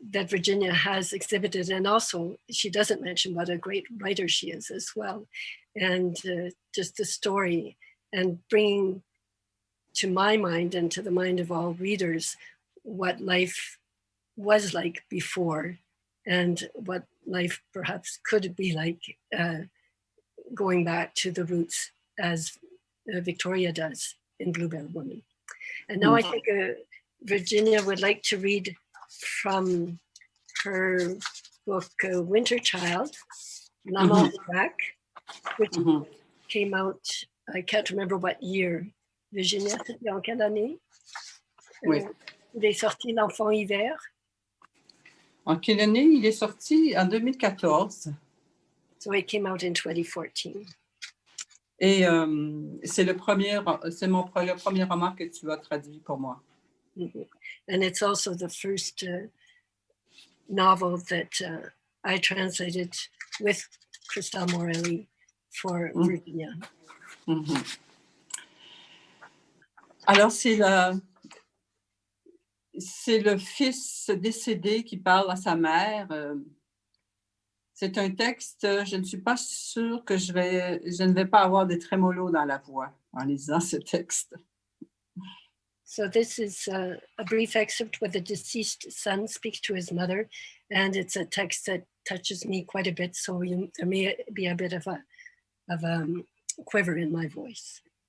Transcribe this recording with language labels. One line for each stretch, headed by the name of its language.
English: Virginia has exhibited, and also she doesn't mention what a great writer she is as well, and just the story and bringing to my mind and to the mind of all readers what life was like before and what life perhaps could be like, going back to the roots as Victoria does in Blue Bear Woman. And now I think Virginia would like to read from her book, Winter Child, Namalak, which came out, I can't remember what year.
French: Virginia, c'était en quelle année? Oui. Il est sorti L'Enfant Hiver. En quelle année? Il est sorti en 2014.
English: So it came out in 2014.
French: Et c'est le premier roman que tu as traduit pour moi. Mhm.
English: And it's also the first novel that I translated with Christelle Morelli for Virginia. Mm-hmm.
French: Alors, c'est le fils décédé qui parle à sa mère. C'est un texte, je ne suis pas sûre que je ne vais pas avoir de trémolo dans la voix en lisant ce texte.
English: So this is a brief excerpt where the deceased son speaks to his mother, and it's a text that touches me quite a bit, so there may be a bit of a quiver in my voice.